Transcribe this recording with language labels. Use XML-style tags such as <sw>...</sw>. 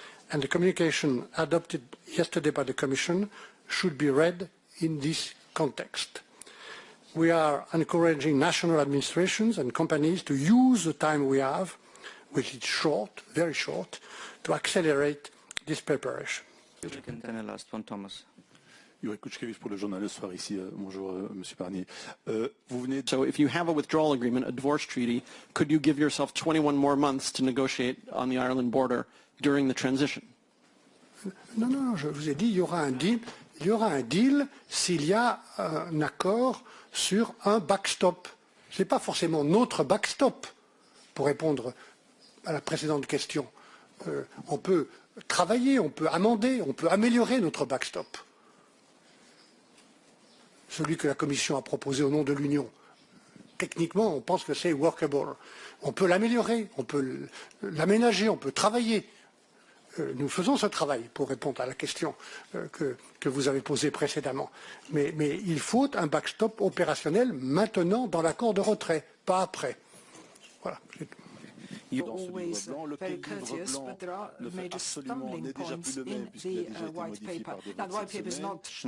<en>And the communication adopted yesterday by the Commission should be read in this context. We are encouraging national administrations and companies to use the time we have, which is short, very short, to accelerate this preparation. Last one, Thomas.</en> <fr>Pour le journal Le Soir ici. Bonjour, Monsieur Barnier.</fr> <en>So if you have a withdrawal agreement, a divorce treaty, could you give yourself 21 more months to negotiate on the Ireland border during the transition?</en> <fr>Non, je vous ai dit, il y aura un deal s'il y a un accord sur un backstop. Ce n'est pas forcément notre backstop, pour répondre à la précédente question. On peut travailler, on peut amender, on peut améliorer notre backstop. Celui que la Commission a proposé au nom de l'Union. Techniquement, on pense que c'est workable. On peut l'améliorer, on peut l'aménager, on peut travailler. Nous faisons ce travail pour répondre à la question que vous avez posée précédemment. Mais il faut un backstop opérationnel maintenant dans l'accord de retrait, pas après. Voilà.</fr> <en>You're always very courteous, but there are major stumbling points in the white paper. Now, the white paper is not</en>